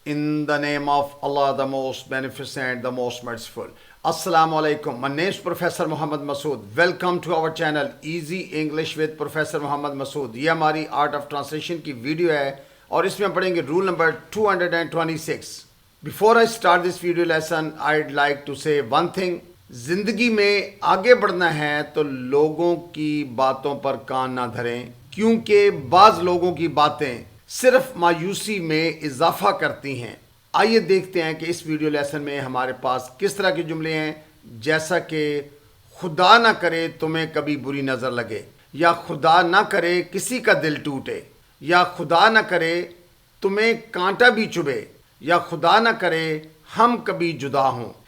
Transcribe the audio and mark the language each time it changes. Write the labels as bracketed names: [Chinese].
[English] the name of Allah, the most beneficent, the most merciful. Assalamu alaikum. My name is Professor Muhammad Masood. Welcome to our channel Easy English with Professor Muhammad Masood. [Urdu] یہ ہماری art of translation کی video ہے اور اس میں ہم پڑھیں گے roll number 226. [English] Before I start this video lesson, I'd like to say one thing. [Urdu] زندگی میں آگے بڑھنا ہے تو لوگوں کی باتوں پر کان نہ دھریں، کیونکہ بعض لوگوں کی باتیں صرف مایوسی میں اضافہ کرتی ہیں. آئیے دیکھتے ہیں کہ اس ویڈیو لیسن میں ہمارے پاس کس طرح کے جملے ہیں، جیسا کہ خدا نہ کرے تمہیں کبھی بری نظر لگے، یا خدا نہ کرے کسی کا دل ٹوٹے، یا خدا نہ کرے تمہیں کانٹا بھی چبھے، یا خدا نہ کرے ہم کبھی جدا ہوں.